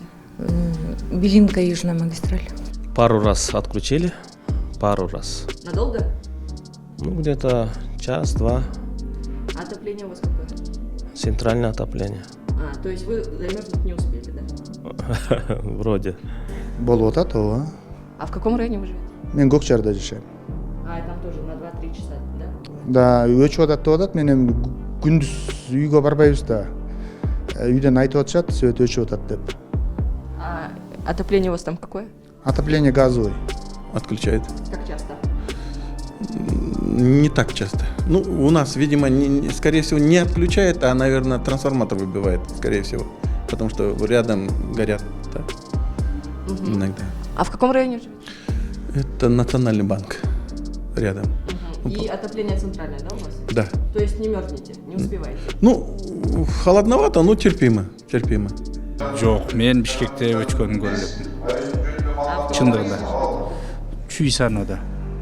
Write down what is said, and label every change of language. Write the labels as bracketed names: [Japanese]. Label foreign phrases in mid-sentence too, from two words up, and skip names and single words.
[Russian] Белинка, Южная магистраль. Пару раз отключили, пару раз. Надолго? Ну, где-то час-два. А отопление у вас какое? Центральное отопление. А, то есть вы замерзнуть не успели, да? Вроде. [Kyrgyz] Болуп атат ооба. [Russian] А в каком районе вы живете? [Kyrgyz] Мен көк шаарда жашайм. [Russian] А, там тоже на 2-3 часа, да? [Kyrgyz] Да, өчүп атат деп атат. Мен эми күндүз үйгө барбайбыз да. Үйдөн айтып атышат, свет өчүп атат деп. [Russian] А отопление у вас там какое? Отопление газовый. Отключает. Как часто? Не так часто. Ну, у нас, видимо, скорее всего, не отключает, а, наверное, трансформатор выбивает, скорее всего. Потому что рядом горят, да, иногда. А в каком районе живете? Это Национальный банк рядом. И отопление центральное, да, у вас? Да. То есть не мерзнете, не успеваете? Ну, холодновато, но терпимо. [Kyrgyz] Жоқ, мен Бишкекте өчкөнүн көрүп элем. Чындыгында. Чүй санада.